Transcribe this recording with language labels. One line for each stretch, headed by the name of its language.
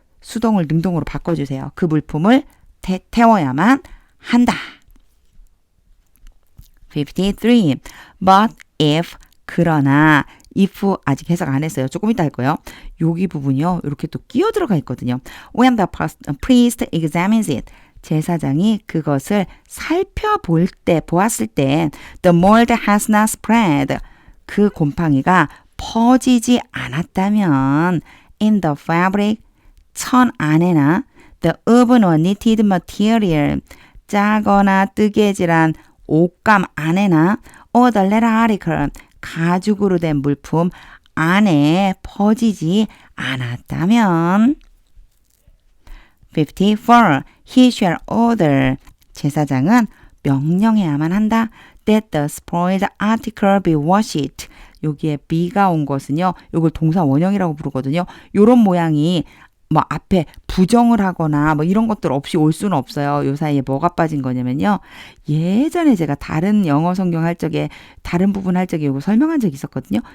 Korean: 수동을 능동으로 바꿔주세요. 그 물품을 태워야만 한다. 53. But if 그러나 if 아직 해석 안 했어요. 조금 이따 할 거예요. 여기 부분이요. 이렇게 또 끼어 들어가 있거든요.
English: When the priest examines it.
Korean: 제사장이 그것을 살펴볼 때, 보았을 때
English: the mold has not spread.
Korean: 그 곰팡이가 퍼지지 않았다면
English: in the fabric,
Korean: 천 안에나
English: the woven or knitted material,
Korean: 짜거나 뜨개질한 옷감 안에나
English: or the leather article,
Korean: 가죽으로 된 물품 안에 퍼지지 않았다면 54.
English: He shall order.
Korean: 제사장은 명령해야만 한다.
English: That the spoiled article be washed.
Korean: 여기에 be가 온 것은요. 이걸 동사 원형이라고 부르거든요. 요런 모양이 뭐 앞에 부정을 하거나 뭐 이런 것들 없이 올 수는 없어요. 요 사이에 뭐가 빠진 거냐면요. 예전에 제가 다른 영어 성경 할 적에 다른 부분 할 적에 이거 설명한 적이 있었거든요.